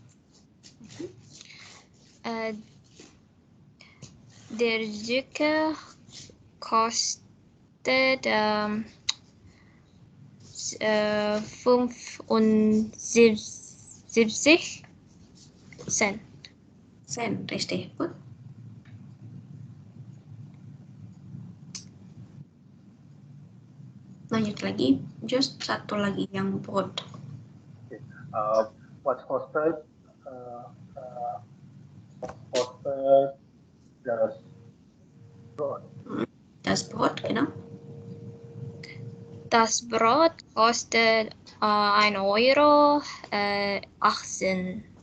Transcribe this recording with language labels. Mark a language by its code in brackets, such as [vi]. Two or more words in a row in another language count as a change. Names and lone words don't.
[de] Der Zucker kostet 75 Cent. Richtig. Gut. [id] Lanjut lagi, just satu lagi yang Brot. [de] Was kostet das Brot? Das Brot, genau. Das Brot kostet 1 Euro 18.